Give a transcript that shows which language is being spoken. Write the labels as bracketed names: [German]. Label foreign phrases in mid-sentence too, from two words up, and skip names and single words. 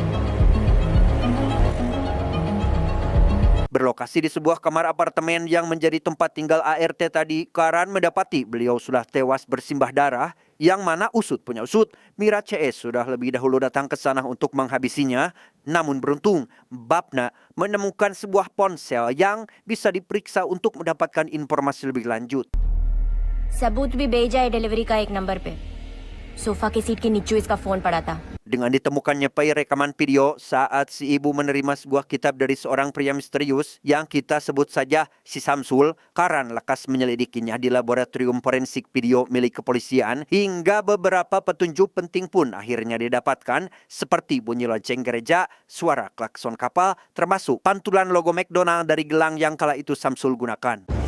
[Indonesian] Berlokasi di sebuah kamar apartemen yang menjadi tempat tinggal ART tadi, Karan mendapati beliau sudah tewas bersimbah darah, yang mana usut punya usut, Mira CS sudah lebih dahulu datang ke sana untuk menghabisinya. Namun beruntung, Bapna menemukan sebuah ponsel yang bisa diperiksa untuk mendapatkan informasi lebih lanjut. [Hindi] सबूत भी भेजा है डिलीवरी का एक नंबर पे. सोफा की सीट के नीचे इसका फोन पड़ा था. [Indonesian] Dengan ditemukannya file rekaman video saat si ibu menerima sebuah kitab dari seorang pria misterius yang kita sebut saja si Samsul, Karan lekas menyelidikinya di laboratorium forensik video milik kepolisian hingga beberapa petunjuk penting pun akhirnya didapatkan seperti bunyi lonceng gereja, suara klakson kapal, termasuk pantulan logo McDonald dari gelang yang kala itu Samsul gunakan.